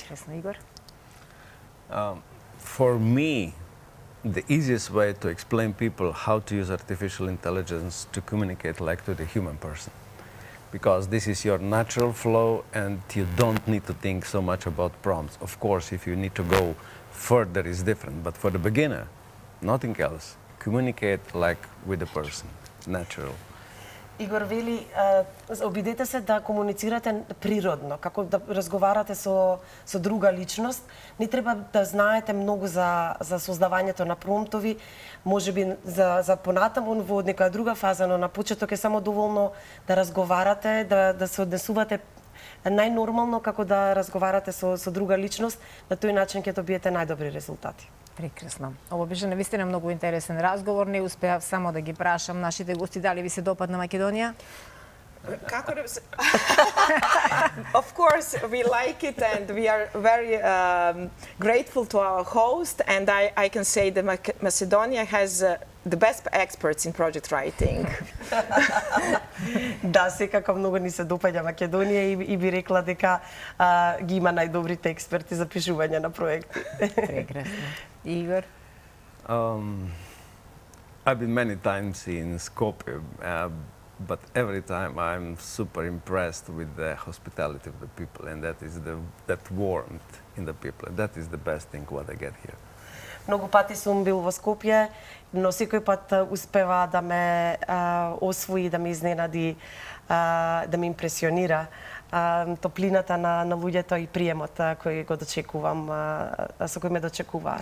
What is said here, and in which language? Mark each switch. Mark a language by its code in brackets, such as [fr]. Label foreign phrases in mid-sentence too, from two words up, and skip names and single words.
[mk] Прекрасно, Игор. [en] For me, the easiest way to explain people how to use artificial intelligence to communicate like to the human person. Because this is your natural flow and you don't need to think so much about prompts. Of course, if you need to go further, it's different. But for the beginner, nothing else. Communicate like with the person, natural. [mk] Игор вели, обидете се да комуницирате природно, како да разговарате со друга личност. Не треба да знаете многу за создавањето на промптови, можеби за понатаму во некоја друга фаза, но на почеток е само доволно да разговарате, да се однесувате најнормално како да разговарате со друга личност, на тој начин ќе добиете најдобри резултати. Прекрасно. Ово беше навистина многу интересен разговор. Не успеав само да ги прашам нашите гости дали ви се допадна Македонија? [en] Of course, we like it and we are very grateful to our host. And I can say that Macedonia has the best experts in project writing. [mk] Да, секако многу ни се допаѓа Македонија и би рекла дека ги има најдобрите експерти за пишување на проекти. Прекрасно. Игор? [en] I've been many times in Skopje, but every time I'm super impressed with the hospitality of the people, and that is that warmth in the people. That is the best thing what I get here. [mk] Многу пати сум бил во Скопје, но секој пат успева да ме освои, да ме изненади, да ме импресионира топлината на луѓето и приемот кој го дочекувам, со кој ме дочекуваат.